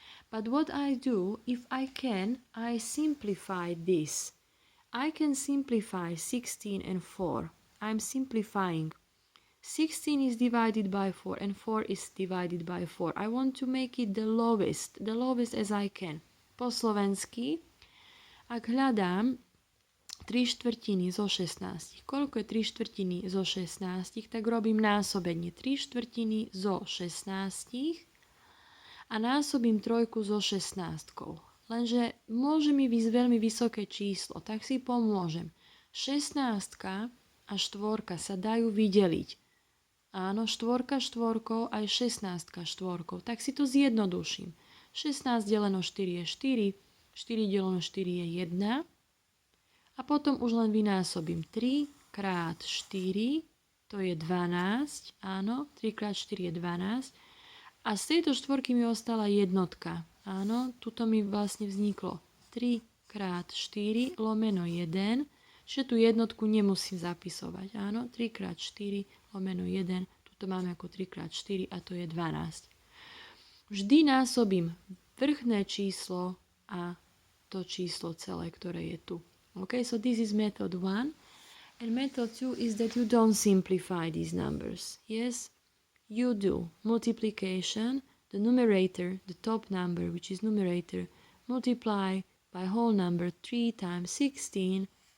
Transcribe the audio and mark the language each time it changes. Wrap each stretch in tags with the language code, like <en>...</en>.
<en>But what I do, if I can, I simplify this. I can simplify 16 and 4. I'm simplifying. 16 is divided by 4 and 4 is divided by 4. I want to make it the lowest as I can.</en> <sk>Po slovensky, ak hľadám 3/4 zo 16. Koľko je 3/4 zo 16? Tak robím násobenie 3/4 zo 16 a násobím 3 so 16. Lenže môže mi výsť veľmi vysoké číslo, tak si pomôžem. 16 a 4 sa dajú vydeliť. Áno, 4 štvorkou aj 16 štvorkou. Tak si to zjednoduším. 16 deleno 4 je 4, 4 deleno 4 je 1 a potom už len vynásobím 3 krát 4, to je 12, áno, 3 krát 4 je 12 a z tejto štvorky mi ostala jednotka. Áno, tuto mi vlastne vzniklo 3 krát 4 lomeno 1, čiže tú jednotku nemusím zapisovať. Áno, 3 krát 4 lomeno 1, tuto máme ako 3 krát 4 a to je 12. Vždy násobím vrchné číslo a to číslo celé, ktoré je tu.</sk> <en>Okay, so this is method 1. And method 2 is that you don't simplify these numbers. Yes, you do multiplication. The numerator, the top number, which is numerator, multiply by whole number 3 times 16.</en>